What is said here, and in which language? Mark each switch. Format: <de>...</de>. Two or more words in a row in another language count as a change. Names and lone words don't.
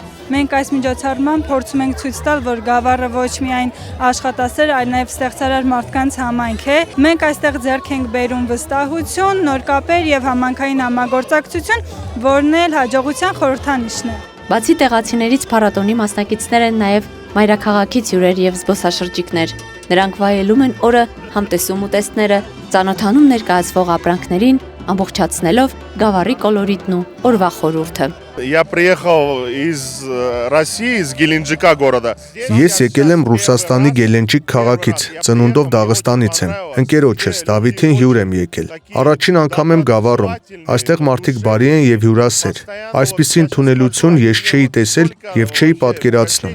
<hy>Մենք այս միջոցառմամբ փորձում ենք ցույց տալ, որ Գավառը ոչ միայն աշխատասեր, այլ նաև ստեղծարար մարդկանց համայնք է։ Մենք այստեղ ձեռք ենք բերում վստահություն, նոր կապեր եւ համայնքային համագործակցություն, որն էլ հաջողության խորհրդանիշն է։ Բացի տեղացիներից փառատոնի մասնակիցներ են նաև մայրաքաղաքից հյուրեր եւ զբոսաշրջիկներ։ Նրանք վայելում են օրը, համտեսում ուտեստները, ծանոթանում ներկայացվող ապրանքներին, ամբողջացնելով Գավառի կոլորիտն ու օրվա խորհուրդը։</hy> <ru>Я приехал из России, из Геленджика города.</ru> <hy>Ես եկել եմ Ռուսաստանի Գելենջիկ քաղաքից, ծնունդով Դաղստանից եմ։ Ընկերոջս Դավիթին հյուր եմ եկել։ Առաջին անգամ եմ Գավառում։ Այստեղ մարդիկ բարի են եւ հյուրասեր։ Այսպիսի ընդունելություն ես չէի տեսել եւ չէի պատկերացնում։</hy>